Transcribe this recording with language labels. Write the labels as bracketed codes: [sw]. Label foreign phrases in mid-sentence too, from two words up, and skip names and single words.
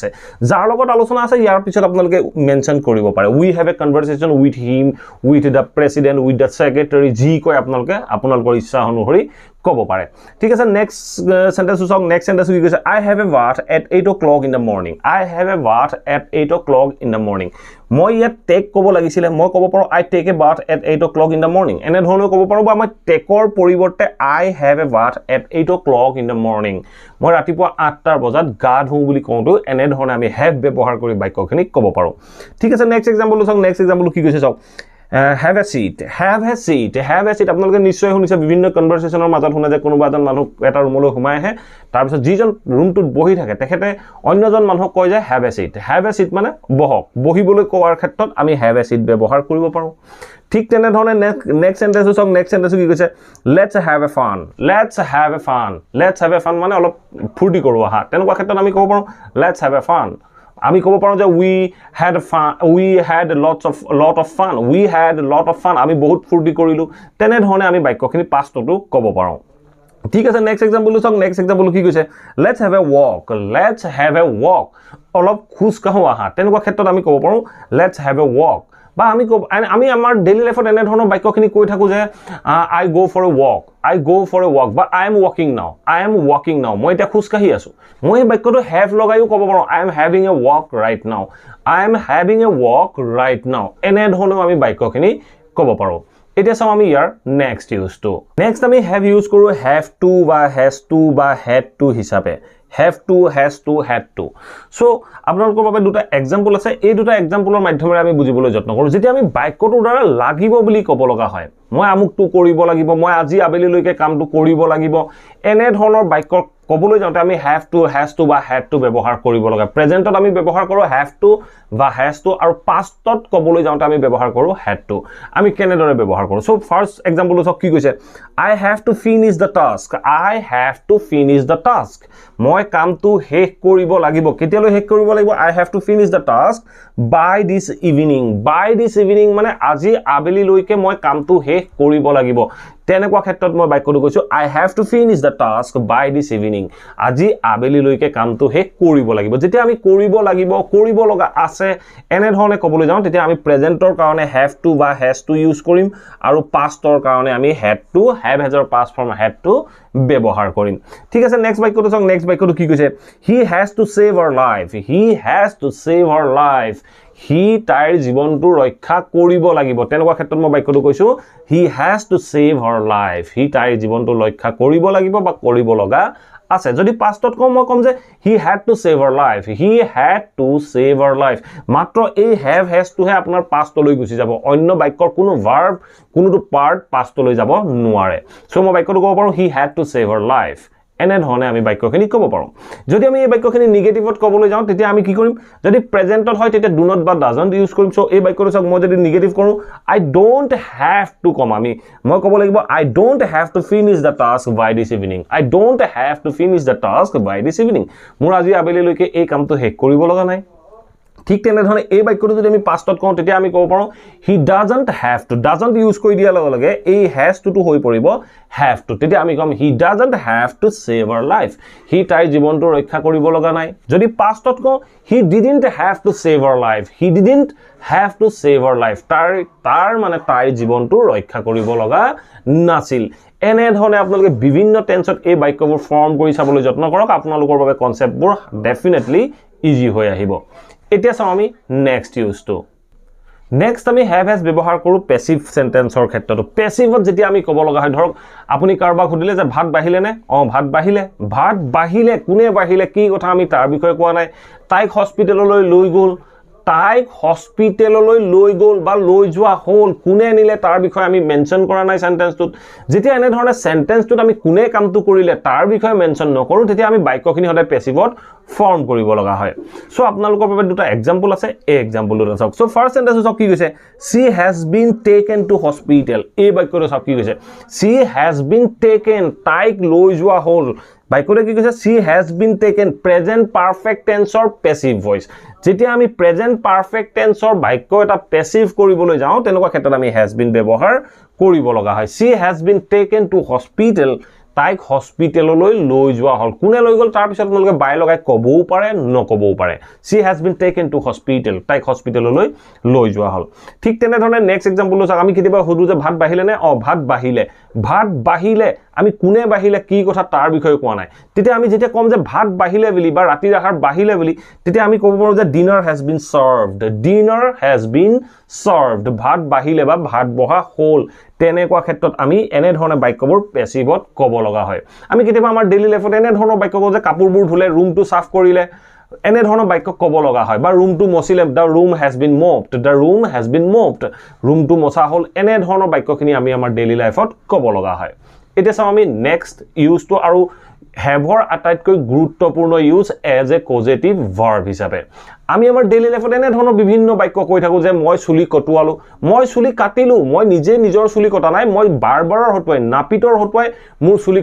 [as] যাৰ লগত আলোচনা আছে ইয়াৰ পিছত আপোনালোকে মেনশন কৰিব পাৰে [en] we have a conversation with him with the president with the secretary [as] যি কয় আপোনালোকৰ ইচ্ছা অনুসৰি ক'ব পাৰে ঠিক আছে [en] next sentence [as] চাওক [en] next sentence [as] কি কৈছে [en] I have a bath at 8 o'clock in the morning I have a bath at 8 o'clock in the morning [as] মই ইয়াত টেক ক'ব লাগিছিলে মই ক'ব পাৰো [en] I take a bath at 8 o'clock in the morning এনে [as] ধৰণে ক'ব পাৰো বা মই টেকৰ পৰিৱৰ্তে [en] I have a bath at 8 o'clock in the morning [as] মই ৰাতিপুৱা 8টা বজাত গা ধুও বুলি কওঁতো এনে ধৰণে আমি have ব্যৱহাৰ কৰি বাক্যখিনি ক'ব পাৰো ঠিক আছে [en] next example [as] চাওক [en] next example [as] কি কৈছে চাওক [en] have a seat [as] আপোনালোকে নিশ্চয় শুনিছে বিভিন্ন কনভাৰসেচনৰ মাজত শুনা যায় কোনোবা এজন মানুহ এটা ৰুমলৈ সোমাই আহে তাৰ পিছত যিজন ৰুমটোত বহি থাকে তেখেতে অন্যজন মানুহক কয় যে [en] have a seat [as] মানে বহক বহিবলৈ কোৱাৰ ক্ষেত্ৰত আমি [en] have a seat [as] ব্যৱহাৰ কৰিব পাৰো ঠিক তেনে ধৰণে [en] next sentence [as] চাওক [en] next sentence [as] কি কৈছে [en] let's have a fun [as] মানে অলপ ফূৰ্তি কৰো আহা তেনেকুৱা ক্ষেত্ৰত আমি ক'ব পাৰো [en] let's have a fun [as] আমি ক'ব পাৰো যে [en] we had a lot of [as] fun আমি বহুত ফূৰ্তি কৰিলো তেনে ধৰণে আমি বাক্যখিনি পাষ্টটো ক'ব পাৰো ঠিক আছে [en] next example [as] চাওক [en] next example [as] কি কৈছে [en] let's have a walk [as] অলপ খোজ কাঢ়ো আহা তেনেকুৱা ক্ষেত্ৰত আমি ক'ব পাৰো [en] let's have a walk [as] বা আমি আমাৰ [en] daily lifeত [as] এনে ধৰণৰ বাক্যখিনি কৈ থাকো যে [en] I go for a walk [as] বা [en] I am walking now [as] মই এটা খোজ কাঢ়ি আছো মই বাক্যটো have লগাইও ক'ব পাৰো [en] I am having a walk right now [as] এনে ধৰণৰ আমি বাক্যখিনি ক'ব পাৰো এতিয়া চাও আমি ইয়াৰ [en] next useটো [as] নেক্সট আমি have ইউজ কৰো [en] have to [as] বা [en] has to [as] বা [en] had to [as] হিচাপে [en] have to has to had to [as] সো আপোনালোকৰ বাবে দুটা এক্সাম্পল আছে এই দুটা এক্সাম্পলৰ মাধ্যমেৰে আমি বুজিবলৈ যত্ন কৰো যেতিয়া আমি বাক্যটোৰ দ্বাৰা লাগিব বুলি ক'ব লগা হয় মই আমুকটো কৰিব লাগিব মই আজি আবেলিলৈকে কামটো কৰিব লাগিব এনে ধৰণৰ বাক্য ক'বলৈ যাওঁতে আমি [en] have to, has to [as] বা [en] had to [as] ব্যৱহাৰ কৰিব লগা প্ৰেজেন্টত আমি ব্যৱহাৰ কৰোঁ [en] have to [as] বা [en] has to [as] আৰু পাষ্টত ক'বলৈ যাওঁতে আমি ব্যৱহাৰ কৰোঁ [en] had to [as] আমি কেনেদৰে ব্যৱহাৰ কৰোঁ [en] so first example [as] চাওক কি কৈছে [en] I have to finish the task I have to finish the task [as] মই কামটো শেষ কৰিব লাগিব কেতিয়ালৈ শেষ কৰিব লাগিব [en] I have to finish the task by this [as] evening মানে আজি আবেলি লৈকে মই কামটো শেষ কৰিব লাগিব তেনেকুৱা ক্ষেত্ৰত মই বাক্যটো কৈছো [en] I have to finish the task by this evening [as] আজি আবেলি লৈকে কামটো শেষ কৰিব লাগিব যেতিয়া আমি কৰিব লাগিব কৰিব লগা আছে এনে ধৰণে ক'বলৈ যাওঁ তেতিয়া আমি প্ৰেজেন্টৰ কাৰণে [en] have to [as] বা [en] has to [as] ইউজ কৰিম আৰু পাষ্টৰ কাৰণে আমি [en] had to have has [as] ৰ [en] past form had to [as] ব্যৱহাৰ কৰিম ঠিক আছে নেক্সট বাক্যটো চাওক নেক্সট বাক্যটো কি কৈছে [en] he has to save her life [as] হি তাইৰ জীৱনটো ৰক্ষা কৰিব লাগিব তেনেকুৱা ক্ষেত্ৰত মই বাক্যটো কৈছো [en] he has to save her life [as] হি তাইৰ জীৱনটো ৰক্ষা কৰিব লাগিব বা কৰিব লগা আছে যদি পাষ্টত কম মই কম যে [en] he had to save her life [as] মাত্ৰ এই [en] have has to [as] হে আপোনাৰ পাষ্টলৈ গুচি যাব অন্য বাক্যৰ কোনো ভাৰ্ব কোনোটো পাৰ্ট পাষ্টলৈ যাব নোৱাৰে সো মই বাক্যটো ক'ব পাৰো [en] he had to save her life [as] এনে ধৰণে আমি বাক্যখিনি ক'ব পাৰো যদি আমি এই বাক্যখিনি নেগেটিভত ক'বলৈ যাওঁ তেতিয়া আমি কি কৰিম যদি প্ৰেজেন্টত হয় তেতিয়া [en] do not [as] বা doesn't ইউজ কৰিম সো এই বাক্যটো চাওক মই যদি নেগেটিভ কৰো [en] I don't have to [as] কম মই ক'ব লাগিব [en] I don't have to finish the task by this evening [as] মোৰ আজি আবেলিলৈকে এই কামটো শেষ কৰিব লগা নাই ঠিক তেনে ধৰণে এই বাক্যটো যদি আমি পাষ্টত কওঁ তেতিয়া আমি ক'ব পাৰো [en] he doesn't have to [as] doesn't ইউজ কৰি দিয়াৰ লগে লগে এই [en] has to [as] টো হৈ পৰিব [en] have to [as] তেতিয়া আমি কম [en] he doesn't have to save her life [as] হি তাইৰ জীৱনটো ৰক্ষা কৰিব লগা নাই যদি পাষ্টত কওঁ [en] he didn't have to save her [as] life তাৰ মানে তাইৰ জীৱনটো ৰক্ষা কৰিব লগা নাছিল এনে ধৰণে আপোনালোকে বিভিন্ন টেন্সত এই বাক্যবোৰ ফৰ্ম কৰি চাবলৈ যত্ন কৰক আপোনালোকৰ বাবে কনসেপ্টবোৰ [en] definitely easy [as] হৈ আহিব এতিয়া চাও আমি [en] next useটো [as] নেক্সট আমি [en] have has [as] ব্যৱহাৰ কৰো [en] passive sentenceৰ [as] ক্ষেত্ৰত পেসিভত যেতিয়া আমি ক'ব লগা হয় ধৰক আপুনি কাৰবাক সুধিলে যে ভাত বাহিলে নে ভাত বাহিলে কোনে বাহিলে কি কথা আমি তাৰ বিষয়ে কোৱা নাই তাইক হস্পিটেললৈ লৈ গ'ল বা লৈ যোৱা হ'ল কোনে নিলে তাৰ বিষয়ে আমি মেনশন কৰা নাই সেন্টেন্সটোত যেতিয়া এনে ধৰণে সেন্টেন্সটোত আমি কোনে কামটো কৰিলে তাৰ বিষয়ে মেনশন নকৰো তেতিয়া আমি বাক্যখিনি সদায় পেসিভত ফৰ্ম কৰিব লগা হয় সো আপোনালোকৰ বাবে দুটা এক্সাম্পল আছে এই এক্সাম্পল দুটা চাওক সো [en] first sentence [as] চাওক কি কৈছে [en] she has been taken to hospital [as] এই বাক্যটো চাওক কি কৈছে [en] she has been taken [as] তাইক লৈ যোৱা হ'ল বাক্যটো কি কৈছে [en] she has been taken present perfect tense or passive voice [as] যেতিয়া আমি [en] present perfect tense or [as] বাক্য এটা passive কৰিবলৈ যাওঁ তেনেকুৱা ক্ষেত্ৰত আমি [en] has been [as] ব্যৱহাৰ কৰিব লগা হয় she [en] has been taken to hospital [as] তাইক হস্পিটেললৈ লৈ যোৱা হ'ল কোনে লৈ গ'ল তাৰ পিছত আপোনালোকে বাই লগাই ক'বও পাৰে নক'বও পাৰে [en] she has been taken to hospital [as] তাইক হস্পিটেললৈ লৈ যোৱা হ'ল ঠিক তেনে ধৰণে নেক্সট এক্সাম্পল চাওক আমি কেতিয়াবা সুধো যে ভাত বাহিলে নে ভাত বাহিলে আমি কোনে বাহিলে কি কথা তাৰ বিষয়ে কোৱা নাই তেতিয়া আমি যেতিয়া কম যে ভাত বাহিলে বুলি বা ৰাতিৰ আহাৰ বাহিলে বুলি তেতিয়া আমি ক'ব পাৰো যে [en] dinner has been served [as] ভাত বাহিলে বা ভাত বহা হ'ল তেনেকুৱা ক্ষেত্ৰত আমি এনে ধৰণে বাক্যবোৰ পেসিভত ক'ব লগা হয় আমি কেতিয়াবা আমাৰ [en] daily lifeত [as] এনে ধৰণৰ বাক্য কওঁ যে কাপোৰবোৰ ধুলে ৰুমটো সাফ কৰিলে এনে ধৰণৰ বাক্য ক'ব লগা হয় বা ৰুমটো মচিলে [en] the room has been mopped [as] ৰুমটো মচা হ'ল এনে ধৰণৰ বাক্যখিনি আমি আমাৰ [en] daily lifeত [as] ক'ব লগা হয় এতিয়া চাও আমি [en] next useটো [as] আৰু হেভৰ আটাইতকৈ গুৰুত্বপূৰ্ণ ইউজ [en] as a causative verb [as] হিচাপে আমি আমাৰ [en] daily lifeত [as] এনে ধৰণৰ বিভিন্ন বাক্য কৈ থাকো যে মই চুলি কটুৱালো মই চুলি কাটিলো মই নিজে নিজৰ চুলি কটা নাই মই বাৰবাৰৰ হটুৱাই নাপিতৰ হটুৱাই মোৰ চুলি